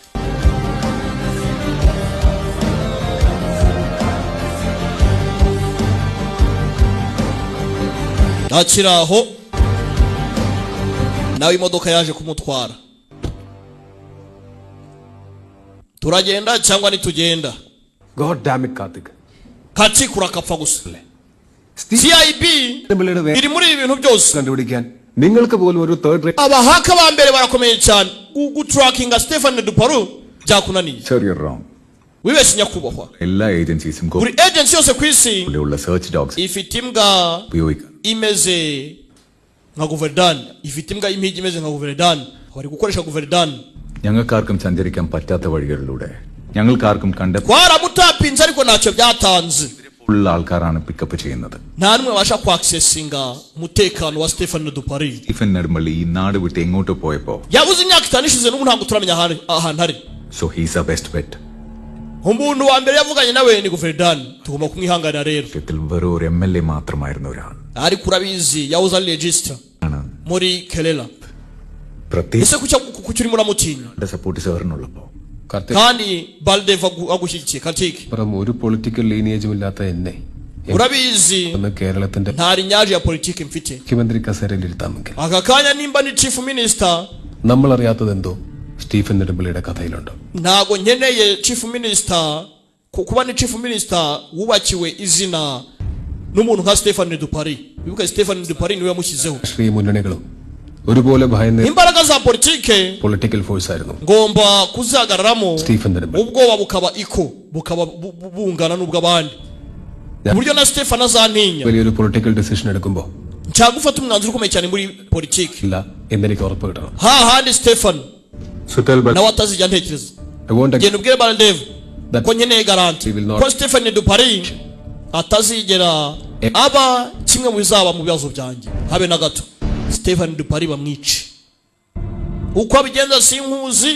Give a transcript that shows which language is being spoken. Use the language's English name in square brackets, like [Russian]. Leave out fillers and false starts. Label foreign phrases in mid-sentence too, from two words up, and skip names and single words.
[Kinyarwanda] Akiraho nawe imodoka yaje kumutwara. Turagenda cyangwa nitugenda? [English] God damn it, Karthik. [Kinyarwanda] Kachikwa urakapfa gusa. CIB iri muri ibi bintu byose. [Malayalam] കണ്ടുപിടിക്കാൻ നിങ്ങൾക്ക് പോലും ഒരു [English] third rate [Kinyarwanda] abahaka ba mbere barakomeye cyane. Gutrackinga Stephen Duparu byakunaniye. [English] Sir, you're wrong. [Kinyarwanda] Wibeshye nyakubahwa. [Malayalam] എല്ലാ ഏജൻസീസും [Kinyarwanda] Buri agency yose ku isi [Malayalam] ഉള്ള [English] search dogs [Kinyarwanda] ifite imbwa [Malayalam] ഉപയോഗിക്കാം. [Kinyarwanda] imeze nka Goverdani, ifite imbwa impigi imeze nka Goverdani. Bari gukoresha Goverdani. [Malayalam] ഞങ്ങൾക്കാർക്കും സഞ്ചരിക്കാൻ പറ്റാത്ത വഴികളിലൂടെ ഞങ്ങൾക്കാർക്കും [Kinyarwanda] twaramutapinze ariko ntacyo byatanze. [Malayalam] ഉള്ള ആൾക്കാരാണ് പിക്കപ്പ് ചെയ്യുന്നത്. [Kinyarwanda] nta numwe babasha kuaccessinga umutekano wa Stephen Duparu. [Malayalam] സ്റ്റീഫൻ നെടുമ്പള്ളി ഈ നാട് വിട്ട് എങ്ങോട്ട് പോയപ്പോ [Kinyarwanda] yabuze imyaka 5 ishize n'ubu ntabwo turamenya ahantu ari. [English] So he's our best bet. [Kinyarwanda] umuntu wa mbere yavuganye nawe ni Goverdani, tugomba kumwihanganira rero. [Malayalam] വെറും ഒരു MLA മാത്രമായിരുന്ന ഒരാൾ [Kinyarwanda] ariko urabizi yabuze ari register muri Kelela. ese kucyuri muramutinya [Malayalam] സപ്പോർട്ട് സാറിനുള്ളപ്പോ [Kinyarwanda] kandi Baldev agushyigikiye Karthik. [Malayalam] ഒരു [English] political lineage [Malayalam] ഇല്ലാത്ത എന്നെ [Kinyarwanda] urabizi [Malayalam] കേരളത്തിന്റെ [Kinyarwanda] nta rinyaje ya politiki mfite. [Malayalam] മുഖ്യമന്ത്രി കസേരയിൽ ഇരുത്താമെങ്കിൽ [Kinyarwanda] aka kanya nimba ni [English] chief minister [Malayalam] നമ്മൾ അറിയാത്തതെന്തോ സ്റ്റീഫൻ നെടുമ്പള്ളിയുടെ കഥയിലുണ്ട്. [Kinyarwanda] ntago nkeneye [English] chief minister [Kinyarwanda] kuba ni [English] chief minister [Kinyarwanda] wubakiwe izina n'umuntu nka Stephen Duparu. bibuka Stephen Duparu niwe yamushyizeho. [Malayalam] ശ്രീ മുന്നണികളും ഒരുപോലെ ഭയന്ന് [Kinyarwanda] imbaraga za politike [English] political force [Malayalam] ആയിരുന്നു. [Kinyarwanda] ngomba kuzagararamo [Malayalam] സ്റ്റീഫൻ നെടുമ്പള്ളി [Kinyarwanda] ubwoba bukaba bungana n'ubw'abandi buryo na Stephen azantinya. [Malayalam] വലിയൊരു [English] political decision [Malayalam] എടുക്കുമ്പോൾ [Kinyarwanda] nshaka gufata umwanzuro ukomeye cyane muri politiki [Malayalam] ഇല്ല എന്നെനിക്ക് ഉറപ്പ് കിട്ടണം. [Kinyarwanda] hahandi Stephen nawe atazijya ntekereza. genda ubwire Baldev ko nkeneye garanti ko Stephen Duparu atazigera aba kimwe mu bizaba mu bibazo byanjye habe na gato. Stephen Duparu bamwice uko abigenza sinkuzi.